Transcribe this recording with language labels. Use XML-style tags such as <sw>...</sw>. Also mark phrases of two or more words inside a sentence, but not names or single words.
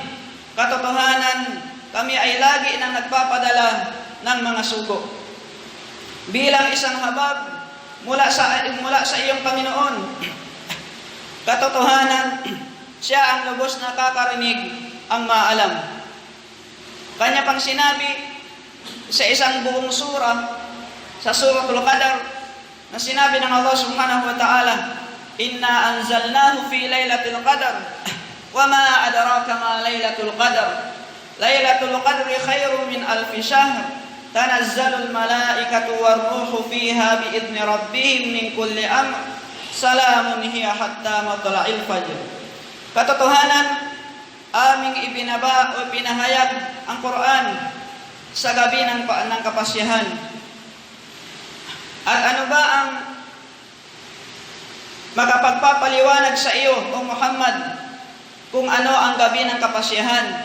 <tl>Katotohanan, kami ay lagi nang nagpapadala ng mga sugo bilang isang habag mula sa iyong Panginoon. Katotohanan, siya ang lubos na nakakarinig, ang maalam. Kanya pang sinabi sa isang buong sura, sa Suratul Qadar, na sinabi ng</tl> <ar>الله سبحانه وتعالى إنا أنزلناه في ليلة القدر وما أدراك ما ليلة القدر ليلة القدر خير من ألف شهر تنزل الملائكة والروح فيها بإذن ربهم من كل أمر سلام هي حتى مطلع الفجر."</ar> <tl>Katotohanan, aming ibinaba o pinahayag ang Quran sa gabi ng kapasyahan. At ano ba ang makapagpapaliwanag sa iyo, O Muhammad, kung ano ang gabi ng kapasyahan?</tl>